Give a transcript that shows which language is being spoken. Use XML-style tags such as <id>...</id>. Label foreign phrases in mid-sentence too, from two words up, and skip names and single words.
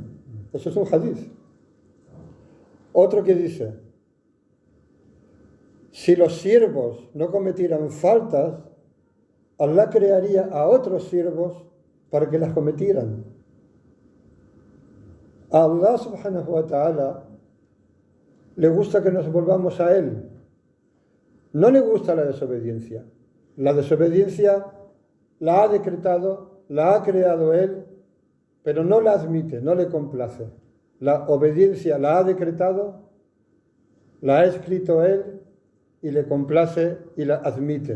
<es>Eso es un hadiz. Otro que dice, si los siervos no cometieran faltas, Allah crearía a otros siervos para que las cometieran. A</es> <ar>الله سبحانه وتعالى</ar> <es>le gusta que nos volvamos a Él. No le gusta la desobediencia. La desobediencia la ha decretado, la ha creado Él, pero no la admite, no le complace. La obediencia la ha decretado, la ha escrito Él y le complace y la admite.</es>